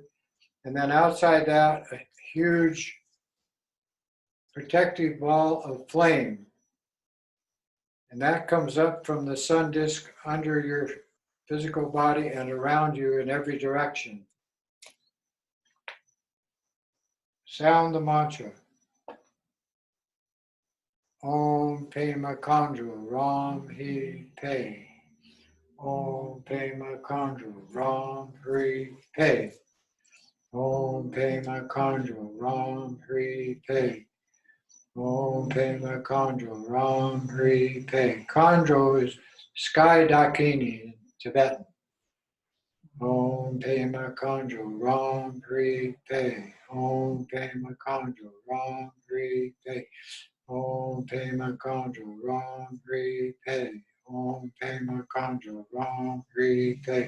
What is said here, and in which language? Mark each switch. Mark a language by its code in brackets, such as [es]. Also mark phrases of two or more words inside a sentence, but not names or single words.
[en] And then outside that, a huge protective ball of flame. And that comes up from the sun disk under your physical body and around you in every direction. Sound the mantra. [sa] Om Pema Chondro Ram Hi Pe. Om Pema Chondro Ram Hri Pe. Om Pema Chondro Ram Hri Pe. Om Pema Chondro Ram Hri Pe. [en] Chondro is sky Dakini in Tibetan. [sa] Om Pema Chondro Ram Hri Pe. Om Pema Chondro Ram Hri Pe. Om Pema Chondro Ram Hri Pe. Om Pema Chondro Ram Hri Pe.